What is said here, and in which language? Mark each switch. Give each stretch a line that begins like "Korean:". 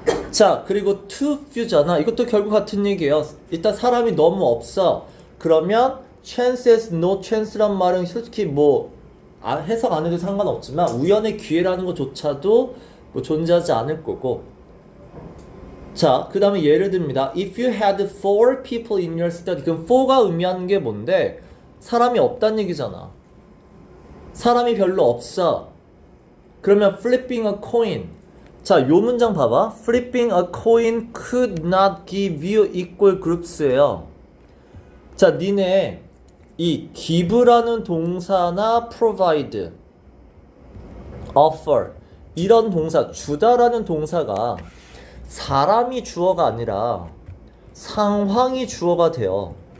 Korean: 자, 그리고
English: too few
Korean: 잖아. 이것도 결국 같은 얘기예요. 일단 사람이 너무 없어. 그러면 chances,
English: no chance
Korean: 란 말은 솔직히 뭐 해석 안 해도 상관없지만 우연의 기회라는 것조차도 뭐 존재하지 않을 거고. 자, 그 다음에 예를 듭니다.
English: If you had 4 people in your study.
Korean: 그럼 4가 의미하는 게 뭔데? 사람이 없다는 얘기잖아. 사람이 별로 없어. 그러면
English: flipping a coin.
Korean: 자, 요 문장 봐봐.
English: Flipping a coin could not give you equal groups예요.
Korean: 자, 니네 이 give라는 동사나 provide, offer 이런 동사, 주다라는 동사가 사람이 주어가 아니라 상황이 주어가 돼요.